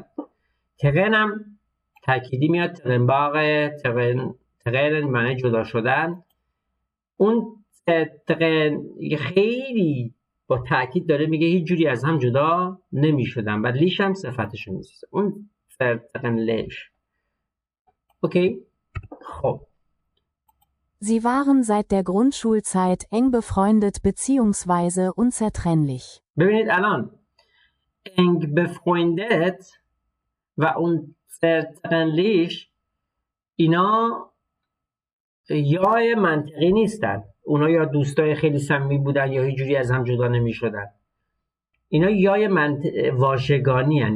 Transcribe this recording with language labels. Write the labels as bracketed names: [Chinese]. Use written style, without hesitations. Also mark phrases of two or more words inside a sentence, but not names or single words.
[Persian] ترن هم تأکیدی میاد، ترنباغ، ترن معنی جدا شدن. اون ترن خیلی با تأکید داره میگه هیچ جوری از هم جدا نمی شدن، بعد لیش هم صفتشو میسازه. اون ترن لیش. اوکی. خب [German] Sie waren seit der Grundschulzeit eng befreundet bzw. unzertrennlich. [Persian] ببینید الان [German] eng befreundet [Persian] و unzertrennlich اینا یا منطقی نیستن. اونا یا دوستای خیلی صمیمی بودن یا هیچ جوری از هم جدا نمی‌شدن. اینا یای واژگانی هن.